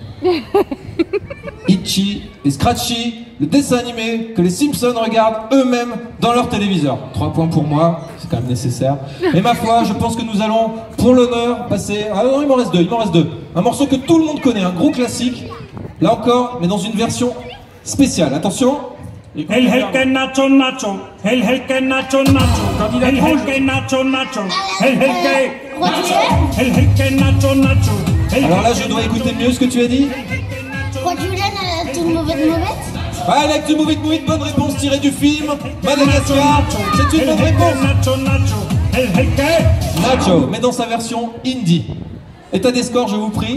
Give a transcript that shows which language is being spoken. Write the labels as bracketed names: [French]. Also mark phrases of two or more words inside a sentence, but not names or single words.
[French] Itchy et Scratchy, le dessin animé que les Simpsons regardent eux-mêmes dans leur téléviseur. 3 points pour moi, c'est quand même nécessaire. Et ma foi, je pense que nous allons, pour l'honneur, passer... Ah non, il m'en reste 2, Un morceau que tout le monde connaît, un gros classique. Là encore, mais dans une version spéciale. Attention. El Helke Nacho Nacho, El Helke Nacho Nacho, El Helke Nacho Nacho, El Helke Nacho Nacho. Alors là, je dois écouter mieux ce que tu as dit. Ah, avec du Move It Move It, bonne réponse tirée du film Madagascar. C'est une bonne réponse. Nacho, mais dans sa version indie. Et t'as des scores, je vous prie?